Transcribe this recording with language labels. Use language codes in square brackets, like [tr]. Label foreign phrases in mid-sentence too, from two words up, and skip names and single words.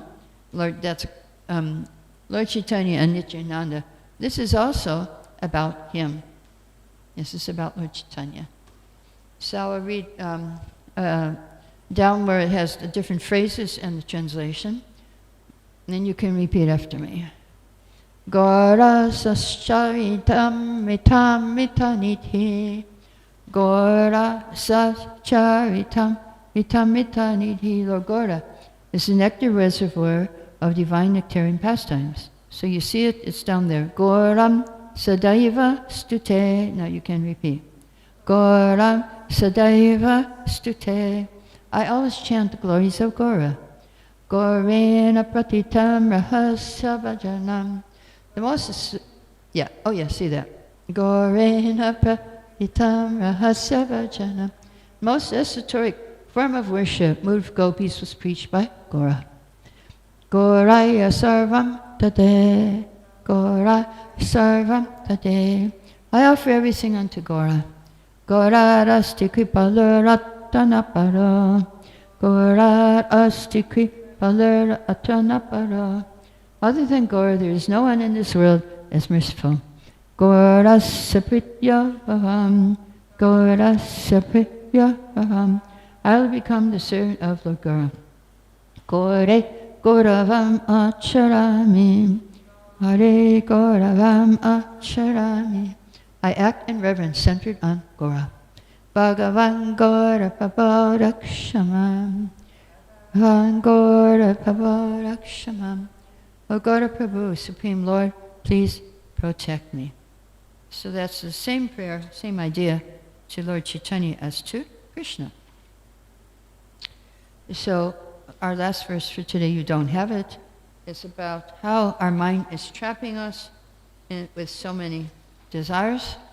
[en] Lord Chaitanya and Nityananda. This is also about him. This is about Lord Chaitanya. So I'll read down where it has the different phrases and the translation. And then you can repeat after me. [sa] Gora sascharitam mitam mitanidhi. Gora sascharitam mitam mitanidhi. [en] Lord Gora is the nectar reservoir of divine nectarian pastimes. So you see it, it's down there. [sa] Goram sadaiva stute. [en] Now you can repeat. [sa] Goram sadaiva stute. [en] I always chant the glories of Gora. [sa] Gorena pratitam rahasya bhajanam. [en] The most, see that. [sa] Gorena pratitam rahasya bhajanam. [en] Most esoteric form of worship, mood of gopis, was preached by Gora. [sa] Goraya sarvam tate. Gora sarvam tate. [en] I offer everything unto Gora. [sa] Gora asti kripalurattanapara. Gora asti kripalurattanapara. [en] Other than Gora, there is no one in this world as merciful. [sa] Gora sapritya bhavam. Gora sapritya bhavam. [en] I will become the servant of Lord Gora. [sa] Gore Goravam acharami. Hare Goravam acharami. [en] I act in reverence centered on Gora. [sa] Bhagavan Gora Prabhu Bhagavan Gora Prabhu. [en] O Gora Prabhu, Supreme Lord, please protect me. So that's the same prayer, same idea to Lord Chaitanya as to Krishna. So our last verse for today, you don't have it. It's about how our mind is trapping us with so many desires.